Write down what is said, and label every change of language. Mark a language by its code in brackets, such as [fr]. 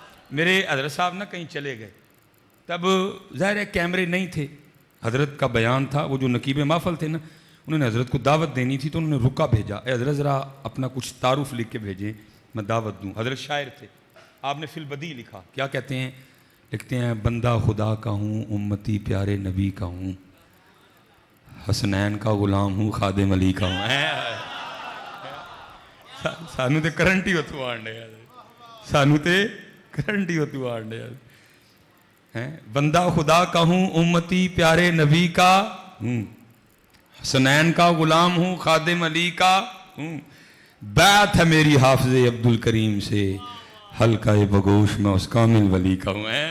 [ur] میرے حضرت صاحب نا کہیں چلے گئے, تب ظاہر ہے کیمرے نہیں تھے, حضرت کا بیان تھا, وہ جو نقیب محفل تھے نا انہوں نے حضرت کو دعوت دینی تھی, تو انہوں نے رکا بھیجا, اے حضرت ذرا اپنا کچھ تعارف لکھ کے بھیجیں میں دعوت دوں. حضرت شاعر تھے, آپ نے فی البدیع لکھا, کیا کہتے ہیں, لکھتے ہیں بندہ خدا کا ہوں امتی پیارے نبی کا ہوں, حسنین کا غلام ہوں خادم علی کا ہوں. [pa] سانو تے کرنٹ ہی اتو آنڈے, سانو تے کرنٹ اتو آنڈے. [ur] بندہ خدا کا ہوں امتی پیارے نبی کا ہوں, حسنین کا غلام ہوں خادم علی کا ہوں, بیعت ہے میری حافظ عبد الکریم سے, حلقہ بگوش میں اس کامل ولی کا ہوں.